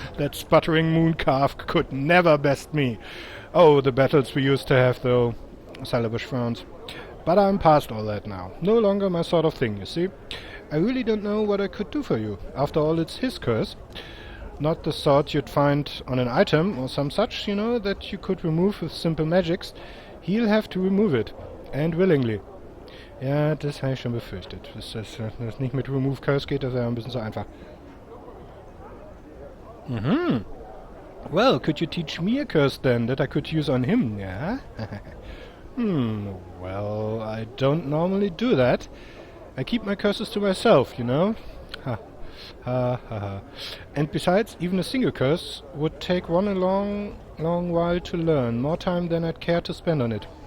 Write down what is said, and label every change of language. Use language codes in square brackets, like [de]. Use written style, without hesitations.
[en] That sputtering mooncalf could never best me. Oh, the battles we used to have, though. Salabash frowns. But I'm past all that now. No longer my sort of thing, you see. I really don't know what I could do for you. After all, it's his curse. Not the sort you'd find on an item or some such, you know, that you could remove with simple magics. He'll have to remove it. And willingly. [de] Ja, das habe ich schon befürchtet. Dass das nicht mit Remove Curse geht, das wäre ein bisschen zu einfach. [en] Well, could you teach me a curse then, that I could use on him, yeah? Well, I don't normally do that. I keep my curses to myself, you know? Ha. Ha, ha, ha. And besides, even a single curse would take one a long while to learn, more time than I'd care to spend on it.